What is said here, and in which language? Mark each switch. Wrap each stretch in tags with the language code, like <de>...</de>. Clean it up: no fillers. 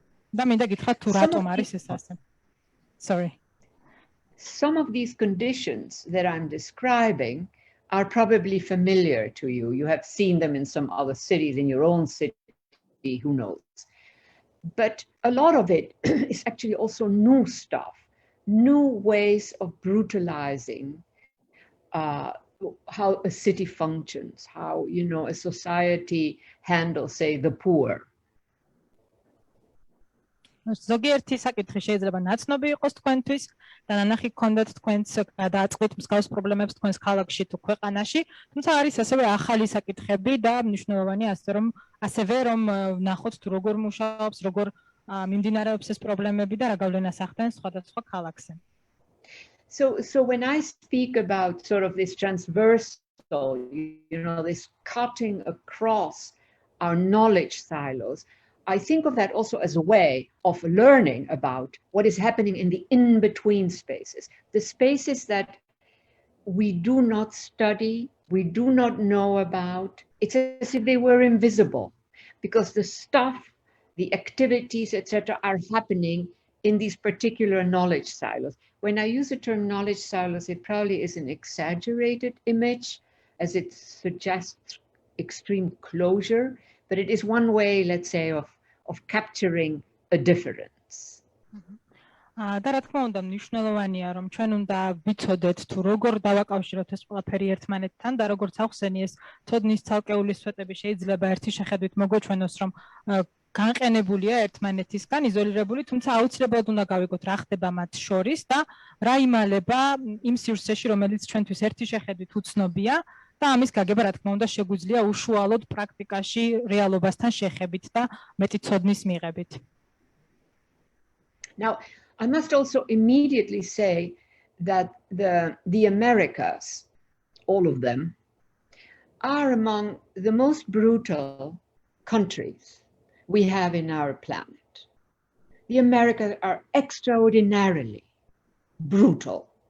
<ka>და მინდა გითხრათ თუ რატომ არის ეს ასე.</ka> <en>Sorry. Some of these conditions that I'm describing are probably familiar to you. You have seen them in some other cities, in your own city, who knows. But a lot of it is actually also new stuff, new ways of brutalizing how a city functions, how, you know, a society handles, say, the poor.</en> <ka>ზოგიერთი საკითხი შეიძლება ნაცნობი იყოს თქვენთვის და ნანახი გქონდათ თქვენს გადააწყვეტ მსგავს პრობლემებს თქვენს ქალაქში თუ ქვეყანაში, თუმცა არის ასევე ახალი საკითხები და მნიშვნელოვანია ასევე რომ ნახოთ თუ როგორ მუშაობს, როგორ მიმდინარეობს ეს პრობლემები და რა გავლენას ახდენს სხვადასხვა ქალაქზე.</ka> <en>So when I speak about sort of this transversal, you know, this cutting across our knowledge silos, I think of that also as a way of learning about what is happening in the in-between spaces, the spaces that we do not study, we do not know about. It's as if they were invisible because the stuff, the activities, etc., are happening in these particular knowledge silos. When I use the term knowledge silos, it probably is an exaggerated image as it suggests extreme closure, but it is one way, let's say, of capturing a difference.</en> <ka>და რა თქმა უნდა მნიშვნელოვანია რომ ჩვენ უნდა ვიცოდეთ თუ როგორ დავაკავშიროთ ეს ყველაფერი ერთმანეთთან და როგორც ახსენი ეს თოდნის ცალკეული სვეტები შეიძლება ერთი შეხედვით მოგვეჩვენოს რომ განყენებულია ერთმანეთისგან იზოლირებული, თუმცა აუცილებლად უნდა გავიგოთ რა ხდება მათ შორის და რა იმალება იმ სივრცეში რომელიც ჩვენთვის ერთი შეხედვით უცნობია და ამის გაგება რა თქმა უნდა შეგვიძლია უშუალოდ პრაქტიკაში რეალობასთან შეხებით და მეტი ცოდნის მიღებით.</ka> <en>Now, I must also immediately say that the Americas, all of them, are among the most brutal countries we have in our planet. The Americas are extraordinarily brutal.</en>